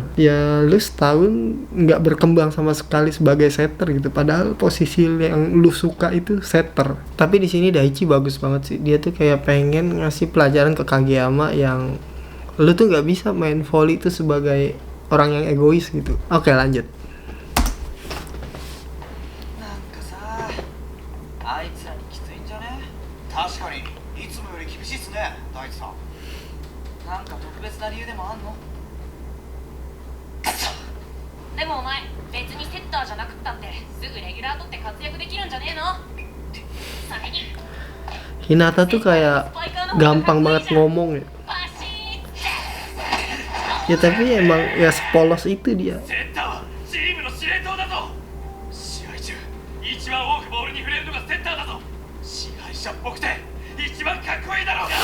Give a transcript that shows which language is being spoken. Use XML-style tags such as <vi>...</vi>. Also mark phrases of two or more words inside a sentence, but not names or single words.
<id>Ya lu setahun nggak berkembang sama sekali sebagai setter gitu, padahal posisi yang lu suka itu setter. Tapi di sini Daichi bagus banget sih, dia tuh kayak pengen ngasih pelajaran ke Kageyama yang lu tuh nggak bisa main volley itu sebagai orang yang egois gitu. Oke, lanjut.</id> <ja>なんかさ、あいつらにきついんじゃね。確かにいつもより厳しいっすね、大地さん。なんか特別な理由でもあんの？でもお前別にセッターじゃなくったってすぐレギュラー取って活躍できるんじゃねえの。それに</ja> <id>Hinata tuh kayak gampang banget ngomong ya.</id> <ja>バシーって</ja> <id>Ya tapi emang ya sepolos itu dia.</id> <ja>セッターはチームの司令塔だぞ。試合中一番多くボールに触れるのがセッターだぞ。支配者っぽくて一番かっこいいだ</ja>